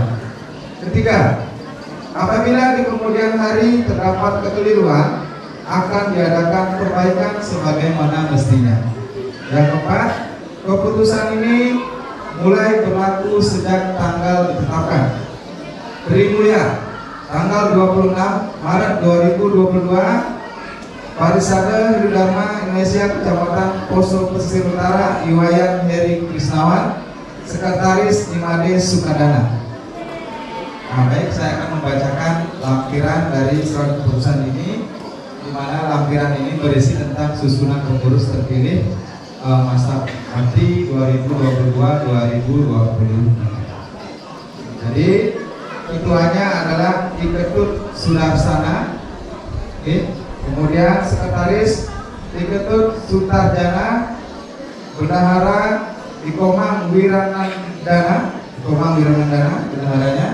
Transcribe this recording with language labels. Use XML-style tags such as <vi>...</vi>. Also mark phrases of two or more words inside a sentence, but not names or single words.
<id>Ketiga, apabila di kemudian hari terdapat kekeliruan, akan diadakan perbaikan sebagaimana mestinya. Yang keempat, keputusan ini mulai berlaku sejak tanggal ditetapkan. Trimulya, tanggal 26 Maret 2022, Parisada Hindu Dharma Indonesia Kecamatan Poso Pesisir Utara, Iwayan Heri Krisnawan, Sekretaris Imade Sukadana. Nah, baik, saya akan membacakan lampiran dari surat keputusan ini, di mana lampiran ini berisi tentang susunan pengurus terpilih masa bakti 2022-2020. Jadi ketuanya adalah Iketut Sudarsana, kemudian sekretaris Iketut Sutarjana, bendahara Ikomang Wiranandana, bendaharanya.</id>